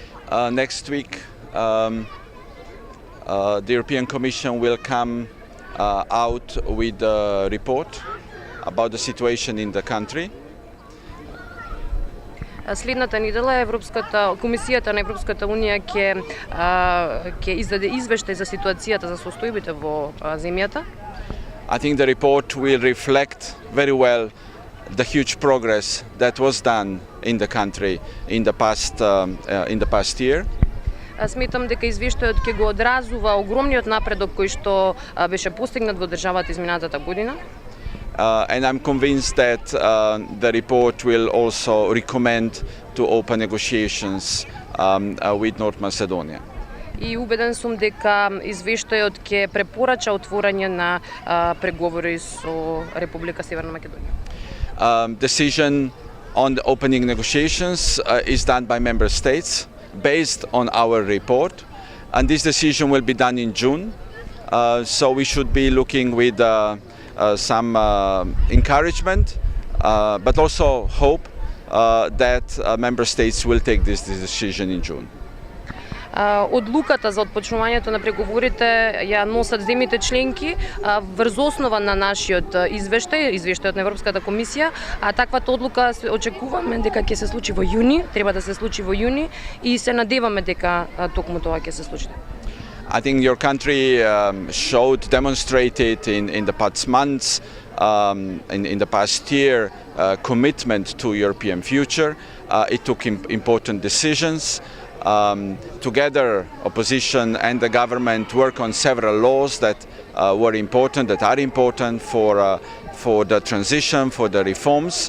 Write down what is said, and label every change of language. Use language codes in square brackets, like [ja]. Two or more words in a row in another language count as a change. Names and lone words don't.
[en] Next week, the European Commission will come out with a report about the situation in the country. [mk] Следната недела Комисијата на Европската Унија ќе издаде извештај за ситуацијата, за состојбите во земјата. [en] I think the report will reflect very well the huge progress that was done in the country in the past year. [mk] Сметам дека извештајот ќе го одразува огромниот напредок кој што беше постигнат во државата изминатата година. [en] And I'm convinced that the report will also recommend to open negotiations with North Macedonia. [mk] И убеден сум дека извештајот ќе препорача отворање на преговори со Република Северна Македонија. [en] Decision on the opening negotiations is done by member states based on our report, and this decision will be done in June. So we should be looking with some encouragement, but also hope that member states will take this decision in June. [mk] Одлуката за отпочнувањето на преговорите ја носат земјите членки врз основа на нашиот извештајот на Европската комисија, а таквата одлука очекуваме дека ќе се случи во јуни, треба да се случи во јуни и се надеваме дека токму тоа ќе се случи. [en] I think your country demonstrated in the past months, in the past year, commitment to European future. It took important decisions. Together, opposition and the government work on several laws that are important for the transition, for the reforms.